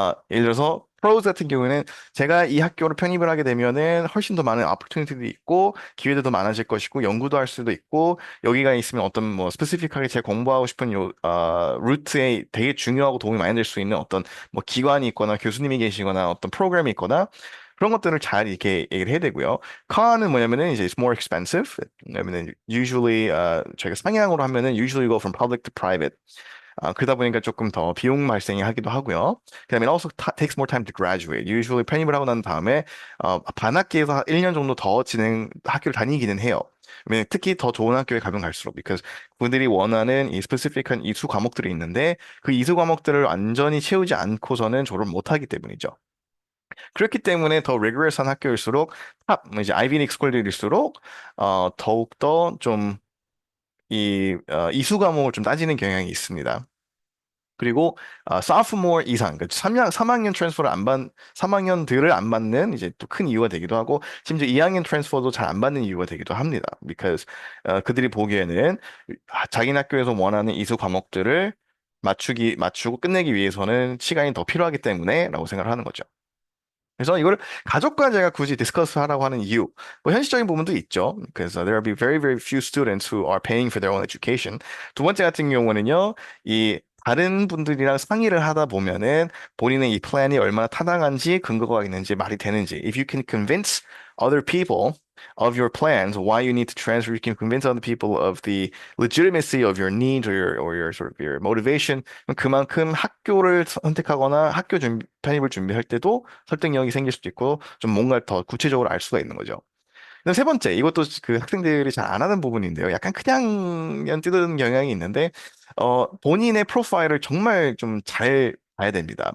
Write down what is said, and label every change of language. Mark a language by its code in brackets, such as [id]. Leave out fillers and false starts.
[ko] 예를 들어서 pros 같은 경우에는 제가 이 학교를 편입을 하게 되면은 훨씬 더 많은 opportunity도 있고 기회도 더 많아질 것이고 연구도 할 수도 있고 여기가 있으면 어떤 뭐 스페시픽하게 제가 공부하고 싶은 루트에 되게 중요하고 도움이 많이 될 수 있는 어떤 뭐 기관이 있거나 교수님이 계시거나 어떤 프로그램이 있거나 그런 것들을 잘 이렇게 얘기를 해야 되고요. con은 뭐냐면은 이제 [en] it's more expensive. [ko] 왜냐면은 [en] usually [ko] 저희가 상향으로 하면은 [en] usually go from public to private. [ko] 그러다 보니까 조금 더 비용 발생이 하기도 하고요. 그다음에 [en] it also takes more time to graduate. [ko] Usually 편입을 하고 난 다음에 반학기에서 1년 정도 더 학교를 다니기는 해요. 왜냐면 특히 더 좋은 학교에 가면 갈수록 because 그분들이 원하는 이 스페시픽한 이수 과목들이 있는데 그 이수 과목들을 완전히 채우지 않고서는 졸업 못 하기 때문이죠. 그렇기 때문에 더 리그러스한 학교일수록 뭐 이제 아이비리그 스쿨들일수록 더욱더 좀 이수 과목을 좀 따지는 경향이 있습니다. 그리고 sophomore 이상, 그러니까 3학년 트랜스퍼를 3학년들을 안 받는 이제 또 큰 이유가 되기도 하고 심지어 2학년 트랜스퍼도 잘 안 받는 이유가 되기도 합니다. because 그들이 보기에는 자기 학교에서 원하는 이수 과목들을 맞추고 끝내기 위해서는 시간이 더 필요하기 때문에라고 생각을 하는 거죠. 그래서 이걸 가족과 제가 굳이 디스커스 하라고 하는 이유, 뭐 현실적인 부분도 있죠. 그래서 [en] there will be very, very few students who are paying for their own education. [ko] 두 번째 같은 경우는요, 이 다른 분들이랑 상의를 하다 보면은 본인의 이 플랜이 얼마나 타당한지 근거가 있는지 말이 되는지. [en] If you can convince other people of your plans, why you need to transfer, you can convince other people of the legitimacy of your needs or your sort of your motivation. [ko] 그만큼 학교를 선택하거나 편입을 준비할 때도 설득력이 생길 수도 있고 좀 뭔가 더 구체적으로 알 수가 있는 거죠. 그다음 세 번째, 이것도 그 학생들이 잘 안 하는 부분인데요. 약간 그냥 뜨는 경향이 있는데, 본인의 프로파일을 정말 좀 잘 봐야 됩니다.